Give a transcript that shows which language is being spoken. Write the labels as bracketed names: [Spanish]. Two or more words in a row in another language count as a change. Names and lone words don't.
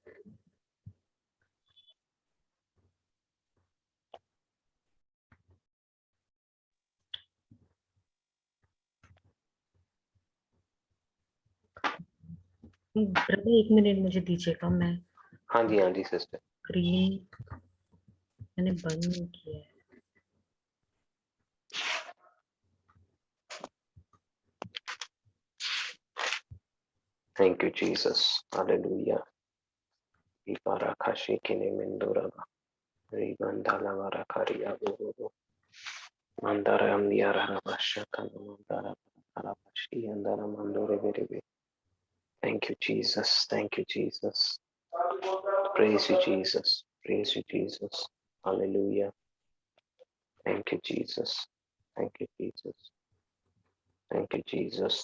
[Hindi] ब्रदर एक मिनट मुझे दीजिएगा, मैं हाँ जी सिस्टर। स्क्रीन मैंने बंद नहीं किया है। [English] Thank you Jesus. Hallelujah. इपारा खाशी किने मेंदोरा रिगंधाला वारा कारिया बोरो मंदारा अंदियारा भाषा का मंदारा कारा भाषी अंदारा मंदोरे बेरे। Thank you Jesus. Thank you Jesus. Praise you Jesus. Praise you Jesus. Hallelujah. Thank you Jesus. Thank you Jesus. Thank you Jesus.